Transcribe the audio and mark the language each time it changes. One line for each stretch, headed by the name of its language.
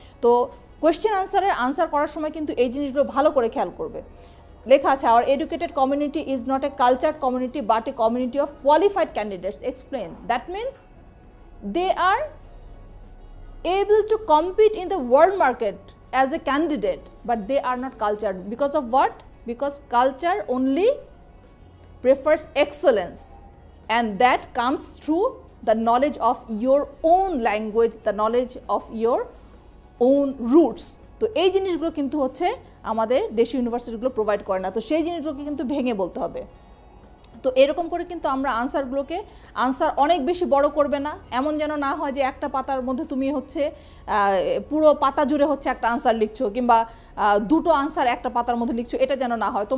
Bangla: তো question answer করার সময় কিন্তু এই জিনিসগুলো ভালো করে খেয়াল করবে। লেখা আছে
English: Our educated community is not a cultured community but a community of qualified candidates, explain. That means they are able to compete in the world market as a candidate, but they are not cultured. Because of what? Because culture only prefers excellence, and that comes through the knowledge of your own language, the knowledge of your own roots.
Bangla: তো এই জিনিসগুলো কিন্তু হচ্ছে আমাদের দেশি ইউনিভার্সিটিগুলো provide করে না, তো সেই জিনিসগুলোকে কিন্তু ভেঙে বলতে হবে। তো এরকম করে কিন্তু আমরা আনসার অনেক বেশি বড় করবে না, এমন যেন না হয় যে একটা পাতার মধ্যে তুমি হচ্ছে পুরো পাতা জুড়ে হচ্ছে একটা আনসার লিখছো, কিংবা দুটো আনসার একটা পাতার মধ্যে লিখছো, এটা যেন না হয়।